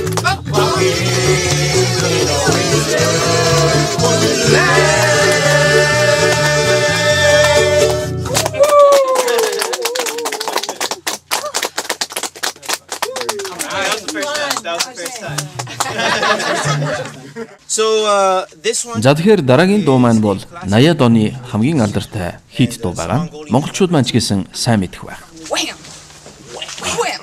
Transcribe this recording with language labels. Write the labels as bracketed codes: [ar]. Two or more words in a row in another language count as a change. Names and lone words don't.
[en] Walking in a winter wonderland. That was the first time. So this one. [mn] За тэгэхээр дараагийн дуу маань бол 80-ад оны хамгийн алдартай хит дуу байгаа. Монголчууд маань ч гэсэн сайн мэдэх байх. Wham! Wham!